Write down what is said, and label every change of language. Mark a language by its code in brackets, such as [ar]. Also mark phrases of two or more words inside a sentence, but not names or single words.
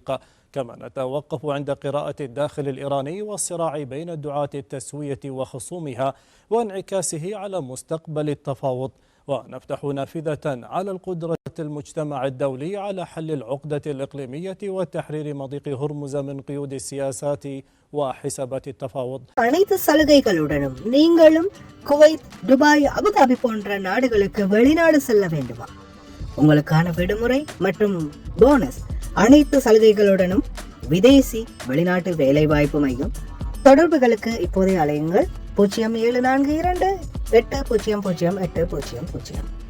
[ar] كما نتوقف عند قراءة الداخل الإيراني والصراع بين دعاة التسوية وخصومها وانعكاسه على مستقبل التفاوض. ونفتح نافذة على القدرة المجتمع الدولي على حل العقدة الإقليمية وتحرير مضيق هرمز من قيود السياسات وحسابات التفاوض. [ta] அனைத்து சலுகைகளுடனும் நீங்களும் குவைத், துபாய், அபுதாபி போன்ற நாடுகளுக்கு வெளிநாடு செல்ல வேண்டுமா? உங்களுக்கான விடுமுறை மற்றும் போனஸ் அனைத்து சலுகைகளுடனும் விதேசி வெளிநாட்டு வேலைவாய்ப்பு மையம். தொடர்புகளுக்கு இப்போதே அலையுங்கள் 0742-800800.